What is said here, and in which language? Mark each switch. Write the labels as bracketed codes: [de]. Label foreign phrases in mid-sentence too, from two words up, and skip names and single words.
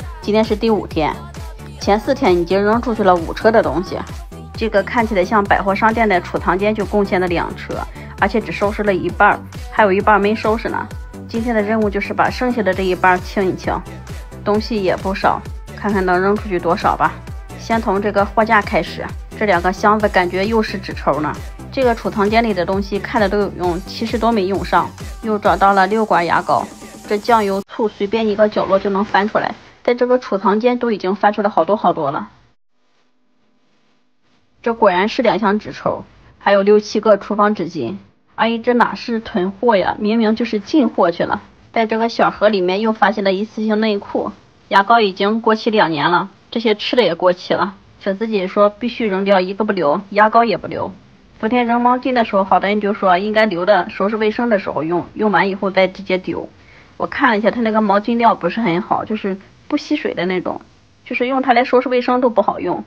[zh] 今天是第5天，前4天已經扔出去了5車的東西。這個看起來像百貨商店的儲藏間就貢獻了2車，而且只收拾了一半，還有一半沒收拾呢。今天的任務就是把剩下的這一半清一清，東西也不少，看看能扔出去多少吧。先從這個貨架開始，這2個箱子感覺又是紙抽呢。這個儲藏間裡的東西看着都有用，其實都沒用上。又找到了6管牙膏，這醬油醋隨便一個角落就能翻出來，在這個儲藏間都已經翻出来好多了。這果然是2箱紙抽，還有6、7個廚房紙巾。阿姨，這哪是囤貨呀，明明就是进貨去了。在這個小盒裡面又發現了一次性內褲，牙膏已經過期2 年了，这些吃的也過期了。粉絲姐说必須扔掉，一個不留，牙膏也不留。昨天扔毛巾的時候，好多人就說應該留的收拾衛生的時候用，用完以後再直接丟。我看了一下，它那個毛巾料不是很好，就是不吸水的那種，就是用它来收拾衛生都不好用。